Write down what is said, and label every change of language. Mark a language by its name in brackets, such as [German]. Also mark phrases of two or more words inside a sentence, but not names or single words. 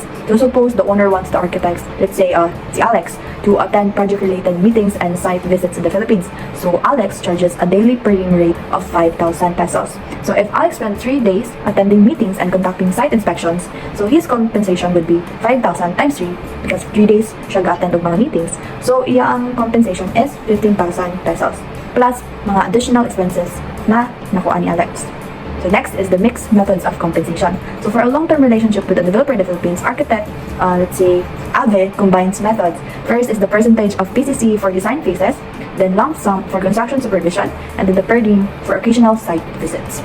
[English] So suppose the owner wants the architects, let's say si Alex, to attend project-related meetings and site visits in the Philippines. So Alex charges a daily per diem rate of 5,000 pesos. So if Alex spends 3 days attending meetings and conducting site inspections, so his compensation would be 5,000 times 3 because 3 days [Cebuano] siya ga-attend og mga meetings. [English] So iyang compensation is 15,000 pesos plus mga additional expenses [Cebuano] na nakuha ni Alex. [English] So next is the mixed methods of compensation. So for a long-term relationship with a developer in the Philippines, architect, let's say Ave, combines methods. First is the percentage of PCC for design phases, then lump sum for construction supervision, and then the per diem for occasional site visits.